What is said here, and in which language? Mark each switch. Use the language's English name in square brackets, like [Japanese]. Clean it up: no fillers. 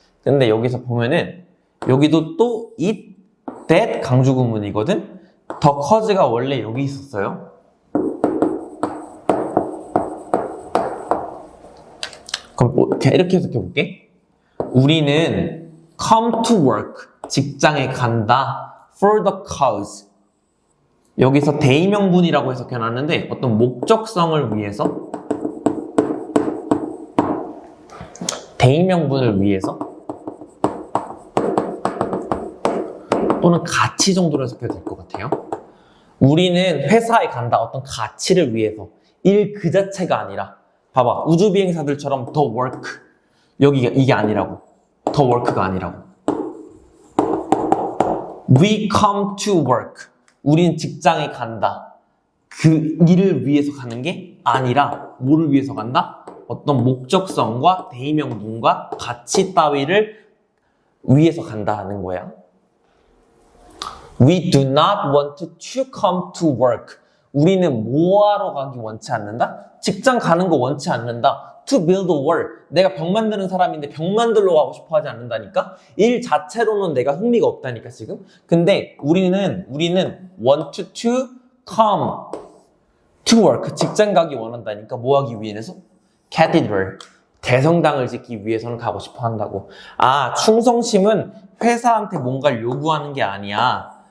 [Korean] 근데 여기서 보면은 여기도 또 it, that 강조 구문이거든. 더 커즈가 원래 여기 있었어요. 그럼 이렇게 해석해 볼게. 우리는 [English] come to work, [Korean] 직장에 간다, [English] for the cause. [Korean] 여기서 대의명분이라고 해석해 놨는데 어떤 목적성을 위해서, 대의명분을 위해서, 또는 가치 정도로 해석해도 될 것 같아요. 우리는 회사에 간다, 어떤 가치를 위해서. 일 그 자체가 아니라, 봐봐, 우주비행사들처럼 [English] the work, [Korean] 여기가 이게 아니라고. the work가 아니라고. [English] We come to work. [Korean] 우린 직장에 간다. 그 일을 위해서 가는 게 아니라 뭐를 위해서 간다? 어떤 목적성과 대의명분과 가치 따위를 위해서 간다는 거야. [English] We do not want to come to work. [Korean] 우리는 뭐하러 가기 원치 않는다? 직장 가는 거 원치 않는다. [English] To build a wall. [Korean] 내가 벽 만드는 사람인데 벽 만들러 가고 싶어 하지 않는다니까? 일 자체로는 내가 흥미가 없다니까, 지금? 근데 우리는 [English] want to come to work. [Korean] 직장 가기 원한다니까? 뭐 하기 위해서? Cathedral. 대성당을 짓기 위해서는 가고 싶어 한다고. 아, 충성심은 회사한테 뭔가를 요구하는 게 아니야.